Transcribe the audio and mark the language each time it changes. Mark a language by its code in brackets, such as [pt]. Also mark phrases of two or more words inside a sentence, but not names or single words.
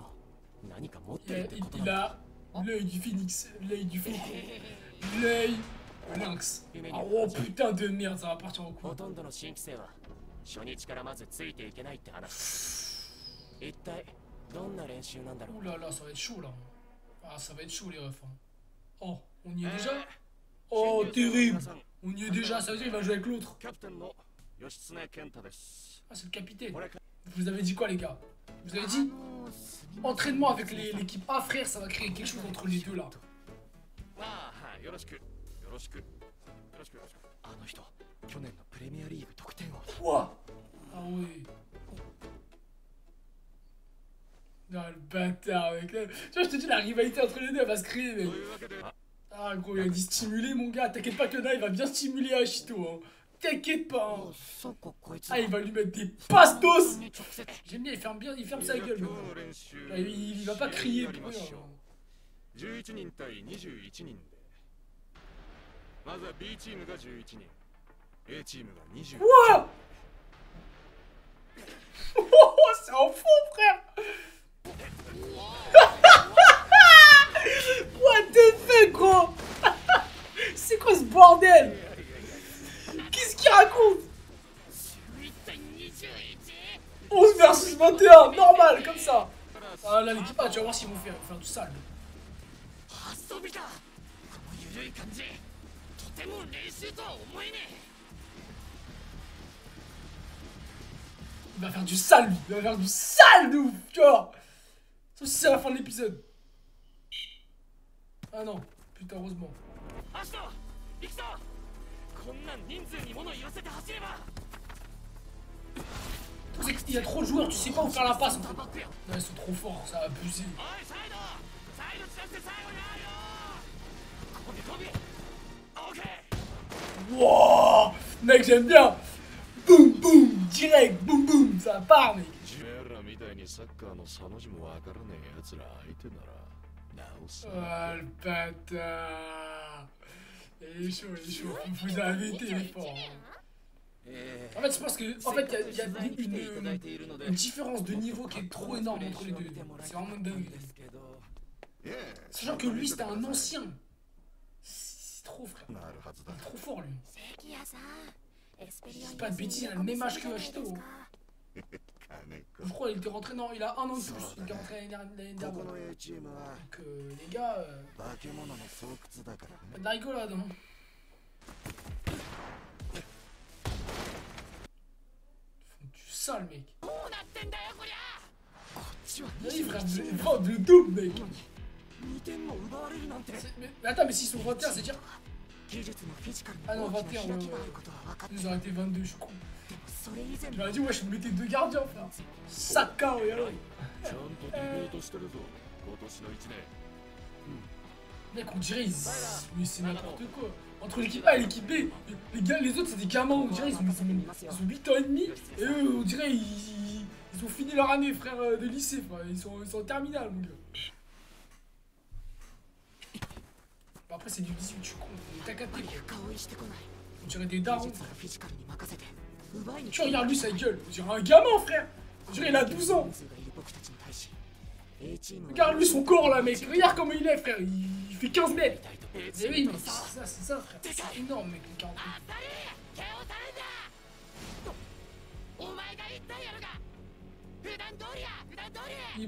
[fr] Il a l'œil du phénix, l'œil du faucon, l'œil Lynx. Ah, oh putain de merde, ça va partir en couille. [ja] ほとんどの新規生は初日からまずついていけないって話。一体どんな練習なんだろう。 [fr] Ouh là là, ça va être chaud là. Ah, ça va être chaud les refs. Oh, on y est déjà? Oh, terrible. On y est déjà, ça veut dire qu'il va jouer avec l'autre. [ja] キャプテンの義経健太です。 [fr] Ah, c'est le capitaine. Vous avez dit quoi les gars? Vous avez dit entraînement avec l'équipe A, frère, ça va créer quelque chose entre les deux là. [ja] ああ、はい、よろしく。よろしく。よろしくよろしく。あの人去年のプレミアリーグ得点王だ。 [fr] Quoi? Ah oui. Non, le bâtard, mec. Tu vois, je te dis, la rivalité entre les deux, elle va se créer, mec. [ja] というわけで、 [fr] Ah, gros, il a dit stimuler, mon gars. T'inquiète pas que là, il va bien stimuler Ashito, hein. T'inquiète pas, hein. [ja] そここいつ [fr] Ah, il va lui mettre des pastos. [ja] に直接 [fr] J'aime bien, il ferme sa gueule. [ja] 今 [fr] le [ja] 日 [fr] gars. [ja] の練習 [fr] Là, il va pas crier [ja] やり [fr] pour [ja] ま [fr] rien. [ja] しょう。11人対21人で。まずは B チームが11人、A チームが20。 [fr] Quoi? Oh, c'est un fou, frère. [en] What the fuck, [fr] gros? C'est quoi ce bordel? Qu'est-ce qu'il raconte? 11 versus 21, normal, comme ça. Ah là, l'équipe A, tu vas voir s'ils vont faire du sale. [ja] 遊びだ。この緩い感じとても練習とは思えねえ。 [fr] Il va faire du sale, lui. Il va faire du sale de ouf, tu vois. Sauf si c'est à la fin de l'épisode. Ah non, putain, heureusement. [ja] アシト行くぞ。こんなん人数に物言わせて走れば。 [fr] C'est qu'il y a trop de joueurs, tu sais pas où faire la passe en fait. [ja] バックよ。 [fr] Non, ils sont trop forts, ça a abusé. [ja] おいサイドサイドチャンス最後にあるよ。ここで飛び。オッケー。 [fr] Wow, mec, j'aime bien. Boum, boum, direct, boum, boum, ça part, mec. [ja] ジュエラみたいにサッカーのサの字もわからねえ奴ら相手ならなおさ [fr] Oh, le bâtard. Il est chaud, vous avez été fort. En fait, je pense que, en fait, il y a une différence de niveau qui est trop énorme entre les deux. C'est vraiment dingue. Sachant que lui, c'était un ancien. C'est trop, frère. [ja] なるはずだ [fr] Il est trop fort, lui. [ja] 関谷さん、エスペリオン [fr] Pas de bêtises, il a le même âge que Ashito. [ja] 金子 [fr] Je crois qu'il était rentré, non, il a un an de plus. Il était rentré l'année dernière. [ja] ここ [fr] Donc, [ja] の A チームは [fr] les gars, [ja] 化け物の巣窟だから [fr] pas [ja] ね [fr] de la rigolade, hein. Ils font du sale, mec. [ja] どうなってんだよこりゃ。こっちは [fr] Vas-y, frère, vous avez de double, mec. [ja] 2 点も奪われるなんて。 [fr] Mais attends, mais s'ils sont 21, c'est dire. [ja] 技術もフィジカル [fr] Ah [ja] に [fr] non, [ja] 大きな [fr] 21, [ja] 開 [fr] ouais, [ja] きがあ [fr] ouais. [ja] ることは分かって [fr] Ils auraient été 22, je suis con. [ja] それ以前 [fr] J'aurais dit, ouais, je mettais deux gardiens, frère. Saka, ouais, alors. [ja] ちゃんとディベートしてるぞ今年の1年 [fr] Mec, on dirait, mais c'est n'importe quoi. Entre l'équipe A et l'équipe B, les gars, les autres, c'est des gamins, on dirait, ils ont 8 ans et demi. Et eux, on dirait, ils ont fini leur année, frère, de lycée, frère. Ils sont en terminale, mon gars. Bon, après, c'est du 18, je suis con. T'as capté, quoi. [ja] 顔意してこない。 [fr] On dirait des [ja] 技 [fr] darons. [ja] 術はフィジカルに任せて奪いに [fr] Tu regardes lui, sa gueule. On dirait un gamin, frère. On dirait, il a 12 ans. [ja] 人数がいる僕たちに対し A チームは [fr] Regarde lui, son corps, là, mec. Regarde comment il est, frère. Il fait 15 mètres. [ja] 痛いと [fr] Mais oui, mais c'est ça, frère. C'est énorme, mec, le 40. [ja] 毛を垂れんだ。お前が言ったんやろが。普段通りや普段通り。